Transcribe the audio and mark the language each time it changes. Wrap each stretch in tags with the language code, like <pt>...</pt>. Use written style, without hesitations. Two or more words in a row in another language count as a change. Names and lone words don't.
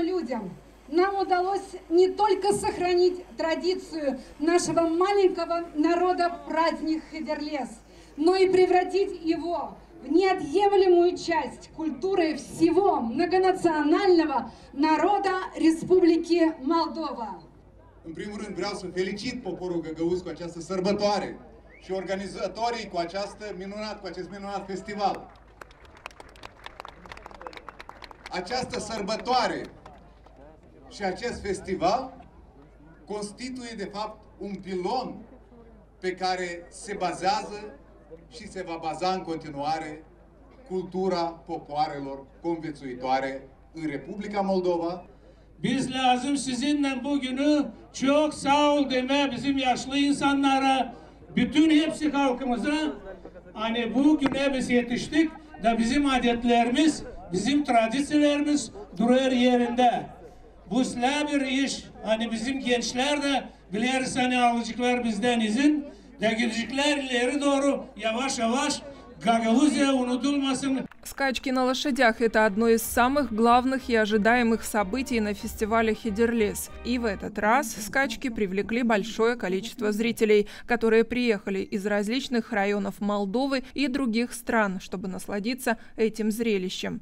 <ru>людям нам удалось не только сохранить традицию нашего маленького народа праздник Хедерлейс, но и превратить его в неотъемлемую часть культуры всего многонационального народа Республики Молдова.</ru> <ro>În primul rând vreau să felicit poporul găgăuz cu această sărbătoare și organizatorii cu acest minunat festival. Această sărbătoare și acest festival constituie de fapt un pilon pe care se bazează și se va baza în continuare cultura popoarelor conviețuitoare în Republika Moldova.</ro> <gag>Biz lazım sizinle bugünü çok sağ ol deme bizim yaşlı insanlara, bütün hepsi halkımıza hani bugüne biz yetiştik da bizim adetlerimiz, bizim tradisyonerimiz duruyor yerinde. Bu bir iş, hani bizim gençler de biliriz hani alacaklar bizden izin da gidecekler ileri doğru yavaş yavaş.</gag> <ru>Скачки на лошадях – это одно из самых главных и ожидаемых событий на фестивале «Хидерлес». И в этот раз скачки привлекли большое количество зрителей, которые приехали из различных районов Молдовы и других стран, чтобы насладиться этим зрелищем.</ru>